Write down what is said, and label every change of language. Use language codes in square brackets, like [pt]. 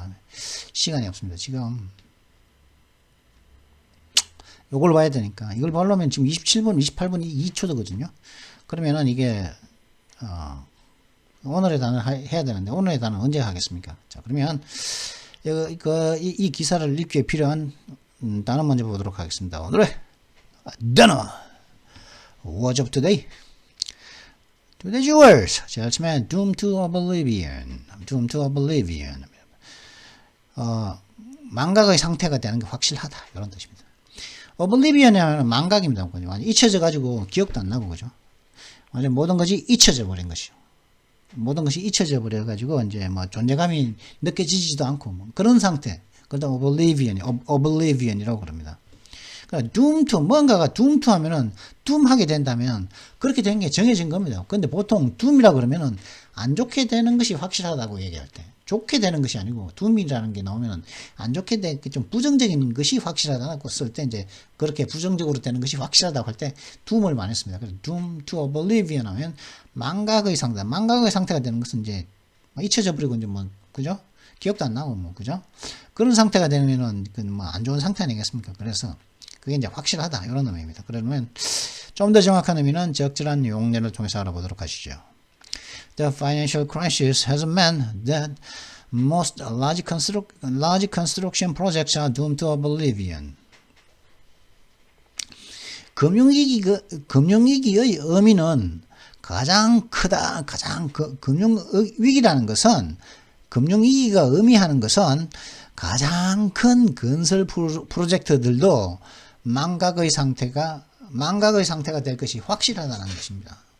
[ko] 다음에 시간이 없습니다. 지금 요걸 봐야 되니까 이걸 보려면 지금 27분, 28분 2초도거든요. 그러면은 이게 오늘의 단어를 해야 되는데 오늘의 단어는 언제 하겠습니까? 자, 그러면 이 기사를 읽기에 필요한 단어 먼저 보도록 하겠습니다. 오늘의 단어 [en] What's up today? Today's words. [ko] 자, 처음에 [en] Doomed to Oblivion. Doomed to Oblivion. [ko] 망각의 상태가 되는 게 확실하다. 이런 뜻입니다. Oblivion이 하면 망각입니다. 완전 잊혀져 가지고 기억도 안 나고 그죠? 완전 모든 것이 잊혀져 버린 것이요. 모든 것이 잊혀져 버려 가지고 이제 뭐 존재감이 느껴지지도 않고 뭐 그런 상태. 그러다 oblivion이라고 그럽니다. 그러니까 doom to 뭔가가 doom to 하면은 doom 하게 된다면 그렇게 된 게 정해진 겁니다. 근데 보통 doom이라고 그러면은 안 좋게 되는 것이 확실하다고 얘기할 때 좋게 되는 것이 아니고 doom이라는 게 나오면은 안 좋게 된 좀 부정적인 것이 확실하다고 쓸 때 이제 그렇게 부정적으로 되는 것이 확실하다고 할 때 doom을 많이 씁니다. 그래서 doom to oblivion 하면 망각의 상태가 되는 것은 이제 잊혀져 버리고 이제 뭐 그죠? 기억도 안 나고 뭐 그죠? 그런 상태가 되면은 그 뭐 안 좋은 상태 아니겠습니까? 그래서 그게 이제 확실하다 이런 의미입니다. 그러면 좀 더 정확한 의미는 적절한 용례를 통해서 알아보도록 하시죠. [en] The financial crisis has meant that most large construction projects are doomed to oblivion. [ko] 금융위기의 의미는 가장 크다. 금융위기라는 것은 금융위기가 의미하는 것은 가장 큰 건설 프로젝트들도 망각의 상태가 될 것이 확실하다는 것입니다.